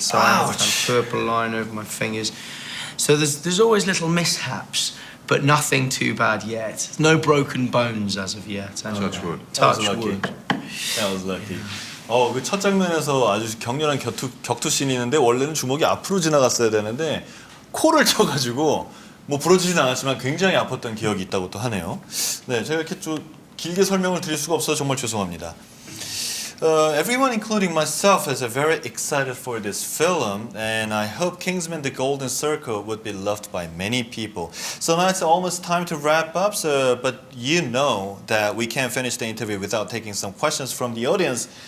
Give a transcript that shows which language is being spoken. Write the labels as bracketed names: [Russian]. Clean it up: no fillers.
[English] So I have a kind of purple line over my fingers. So there's always little mishaps, but nothing too bad yet. No broken bones as of yet. Touch wood. Touch That was lucky. wood. That was lucky. [Korean] 그 첫 장면에서 아주 격렬한 격투 씬이 있는데 원래는 주먹이 앞으로 지나갔어야 되는데 코를 쳐가지고 뭐 부러지진 않았지만 굉장히 아팠던 기억이 있다고 또 하네요. 네, 제가 이렇게 좀 길게 설명을 드릴 수가 없어서 정말 죄송합니다. [English] Everyone, including myself, is very excited for this film, and I hope Kingsman: The Golden Circle would be loved by many people. So now it's almost time to wrap up. But you know that we can't finish the interview without taking some questions from the audience.